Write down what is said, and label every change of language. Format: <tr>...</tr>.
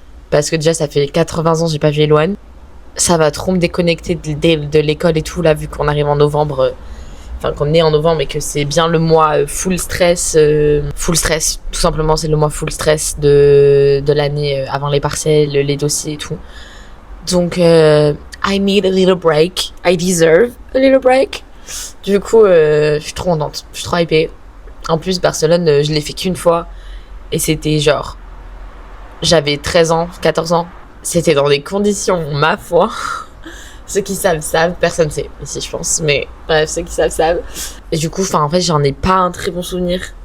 <fr>Parce que déjà, ça fait 80 ans que j'ai pas vu Elouane. Ça va trop me déconnecter de l'école et tout, là, vu qu'on arrive en novembre. Enfin, qu'on est en novembre et que c'est bien le mois full stress. Full stress, tout simplement, c'est le mois full stress de l'année avant les partiels, les dossiers et tout.</fr> <en>Donc, I need a little break. I deserve a little break.</en> <fr>Du coup, je suis trop contente, je suis trop hypée. En plus, Barcelone, je l'ai fait qu'une fois. Et c'était genre... J'avais 13 ans, 14 ans. C'était dans des conditions, ma foi. Ceux qui savent. Personne sait ici, je pense. Mais bref, ceux qui savent. Et du coup, en fait, j'en ai pas un très bon souvenir.</fr>